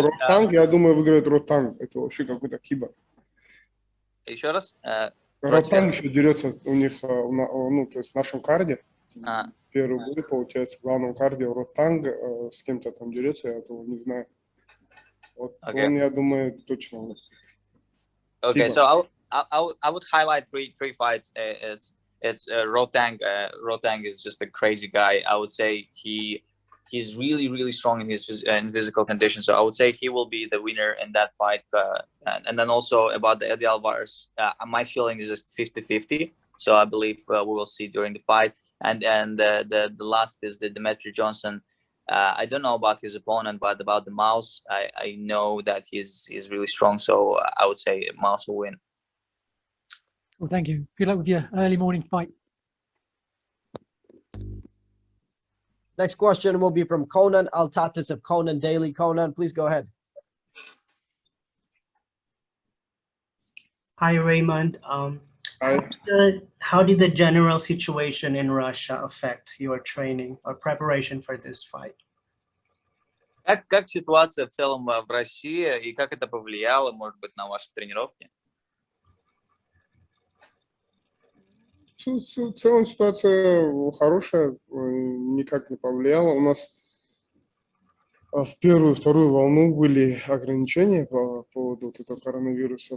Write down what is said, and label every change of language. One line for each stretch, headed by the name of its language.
Russian: Ротанг, я думаю, выиграет Ротанг. Это вообще какой-то кибер. Еще раз? Ротанг еще дерется у них, то есть в нашем карде. Первый бой, получается, в главном карде Ротанг с кем-то там дерется, я этого не знаю. Вот он, я думаю, точно.
English: Okay, so I would highlight three fights. It's Rotang. Rotang is just a crazy guy. I would say he's really strong in his physical condition. So I would say he will be the winner in that fight. And then also about the Eddie Alvarez, my feeling is just 50-50. So I believe we will see during the fight. And the last is the Dimitri Johnson. I don't know about his opponent, but about the Mouse, I know that he's really strong. So I would say Mouse will win. Well, thank you. Good luck with your early morning fight. Next question will be from Conan Altatis of Conan Daily. Conan, please go ahead. Hi, Raymond. How did the general situation in Russia affect your training or preparation for this fight?
Russian: Как ситуация в целом в России и как это повлияло, может быть, на ваши тренировки? В целом ситуация хорошая, никак не повлияла. У нас в первую и вторую волну были ограничения по поводу вот этого коронавируса.